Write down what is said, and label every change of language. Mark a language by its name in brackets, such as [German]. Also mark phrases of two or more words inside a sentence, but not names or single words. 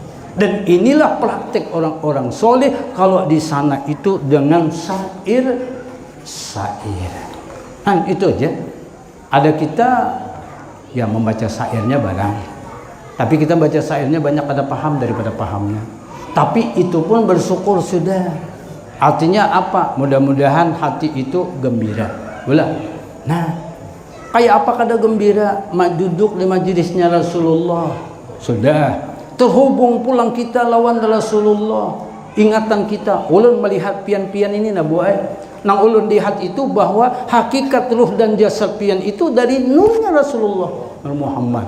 [Indonesian] Dan inilah praktek orang-orang soleh kalau di sana itu dengan syair. [Banjar] Kan itu aja. Ada kita yang membaca syairnya barang, tapi kita baca syairnya banyak ada paham daripada pahamnya. Tapi itu pun bersyukur sudah. Artinya apa? Mudah-mudahan hati itu gembira. Nah, kayak apa kada gembira? Duduk di majelisnya Rasulullah. Sudah. Terhubung pulang kita lawan Rasulullah. Ingatan kita ulun melihat pian-pian ini nah Bu Ai. Nang ulun lihat itu bahwa hakikat ruh dan jasad pian itu dari nurnya Rasulullah Muhammad.